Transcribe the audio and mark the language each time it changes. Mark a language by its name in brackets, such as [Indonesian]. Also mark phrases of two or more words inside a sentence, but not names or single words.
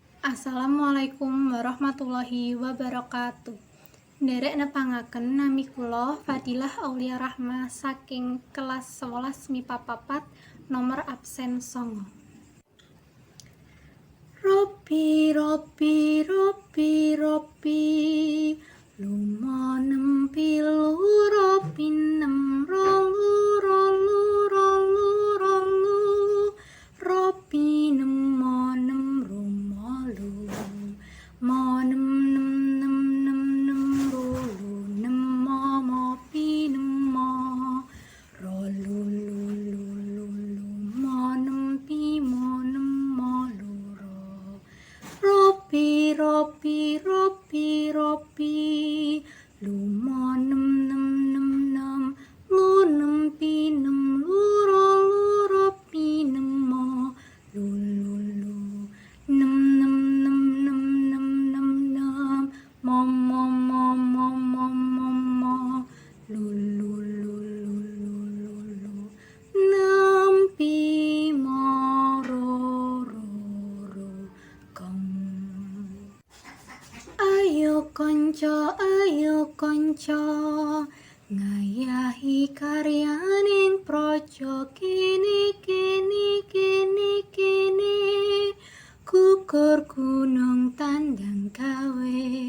[Arabic] السلام عليكم ورحمة الله وبركاته. [Javanese] Nderek nepangaken nami kula Fadilah Aulia Rahma saking kelas 11 MIPA 4 nomor absen 9. Ropi ropi ropi ropi lumonem pilu ropi nem rolu rolu rolu rolu ropi nem monem rumolu monem nem nem nem nem rolu nem mo pi nem mo rolu lu lu lu lu monem pi monem mo lu ro ropi ropi ropi ropi lu monem nem nem nem lu nem pi nem lu ro ropi nem mo lu lu lu nem nem nem nem nem nem nem mom mom mom mom mom mom mo lu lu lu lu lu lu lu nem pi mo ro ro ro kom. Ayo konco ngayahi karya ning projo kene kene kene kene kukur gunung tandang gawe